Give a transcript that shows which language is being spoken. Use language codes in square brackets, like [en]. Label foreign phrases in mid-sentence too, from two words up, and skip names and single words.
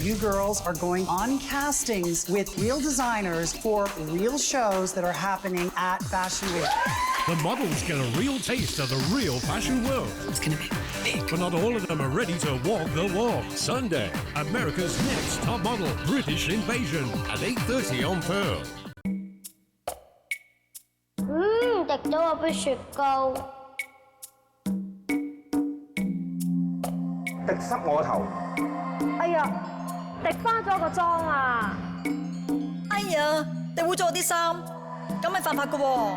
[en] you girls are going on castings with real designers for real shows that are happening at Fashion Week. the models get a real taste of the real fashion world. It's gonna be big. But not all of them are ready to walk the walk. Sunday, America's next top model, British Invasion, at 8:30 on Pearl. [yue] 滴到我杯雪糕。滴濕我頭。哎呀，滴花咗個妝啊！哎呀，滴污咗我啲衫，咁咪犯法噶喎！